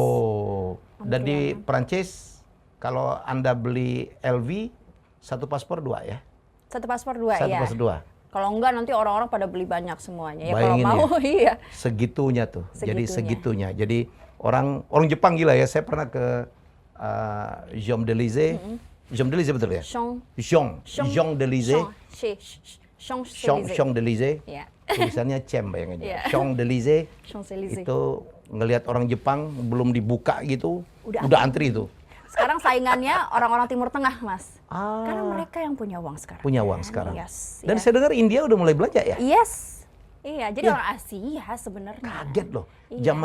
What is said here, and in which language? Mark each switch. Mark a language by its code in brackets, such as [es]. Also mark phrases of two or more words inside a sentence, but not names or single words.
[id] dan di Perancis kalau Anda beli LV satu paspor 2 ya. Satu paspor 2 Satu ya. paspor 2. Kalau enggak nanti orang-orang pada beli banyak semuanya. Ya Bayangin kalau mau iya. Segitunya tuh. Jadi Segitunya. segitunya. Jadi orang Jepang gila ya. Saya pernah ke Champs-Élysées. Champs-Élysées betul ya? Champs-Élysées. Champs-Élysées. Iya. Tulisannya Champ bayangannya. Iya. Champs-Élysées. Champs-Élysées. Itu ngelihat orang Jepang belum dibuka gitu, Udah udah antri itu. Sekarang saingannya orang-orang Timur Tengah, Mas. Ah. Karena mereka yang punya uang sekarang. Punya uang sekarang. Yes. Dan yes. saya dengar India udah mulai belanja ya? Yes. Iya, jadi Ya. orang Asia sebenarnya. Kaget loh. Iya.